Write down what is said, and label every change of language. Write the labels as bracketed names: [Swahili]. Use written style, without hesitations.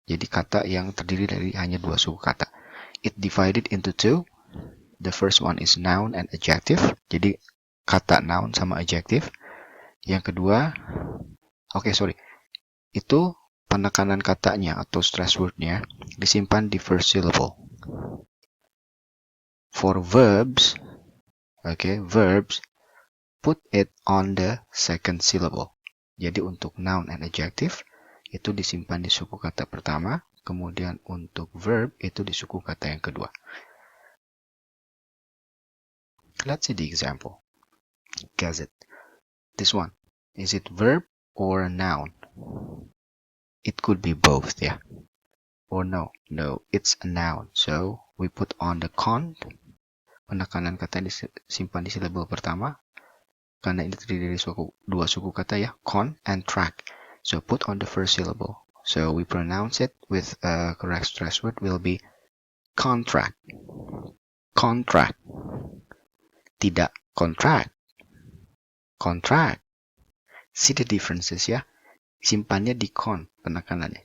[Indonesian] Jadi kata yang terdiri dari hanya 2 suku kata. [English] It divided into 2. The first one is noun and adjective. [Indonesian] Jadi kata noun sama adjective. Yang kedua, itu penekanan katanya atau stress wordnya disimpan di [English] first syllable. For verbs, verbs, put it on the second syllable. [Indonesian] Jadi untuk [English] noun and adjective, [Indonesian] itu disimpan di suku kata pertama, kemudian untuk verb, itu di suku kata yang kedua. [English] Let's see the example. Guess it. This one. Is it verb or a noun? It could be both, yeah. Or no. No, it's a noun. So, we put on the con. [Indonesian] Penekanan kata disimpan di syllable pertama. Karena ini terdiri dari 2 suku kata ya. [English] Con and track. So, put on the first syllable. So, we pronounce it with a correct stress word will be contract. Contract. [Indonesian] Tidak [English] contract. Contract. See the differences [Indonesian] ya. Simpannya di con penekanannya.